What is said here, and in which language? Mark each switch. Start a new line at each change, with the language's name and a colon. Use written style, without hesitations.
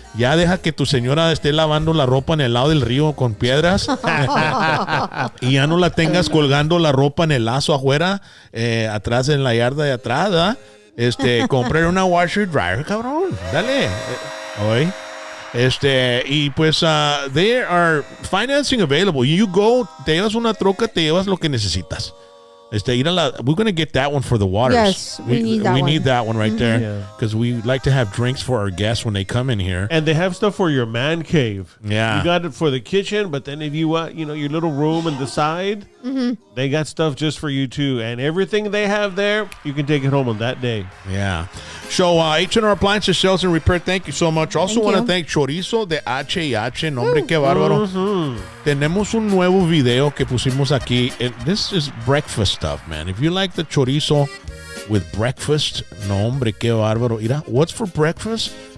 Spanish: Ya deja que tu señora esté lavando la ropa en el lado del río con piedras y ya no la tengas colgando la ropa en el lazo afuera, atrás en la yarda de atrás, ¿verdad? Comprar una washer dryer, cabrón. Dale. Hoy. Y pues,
English: there are financing available. You go,
Spanish: te llevas una troca, te llevas lo que necesitas.
English: We're going to get that one for the waters. Yes, we need that We one. need that one right there Yeah. because we like to have drinks for our guests when they come in here. And they have stuff for your man cave. Yeah. You got it for the kitchen, but then if you want, your little room in the side, they got stuff just for you too. And everything they have there, you can take it home on that day. Yeah. So, H&R Appliances, Sales and Repair, thank you so much. Also Thank want to you. thank Chorizo de H&H.
Spanish: Nombre, qué bárbaro. Tenemos un nuevo video que pusimos aquí.
English: This is breakfast stuff, man. If you like the chorizo with breakfast,
Spanish: nombre, qué bárbaro.
English: Mira, what's for breakfast?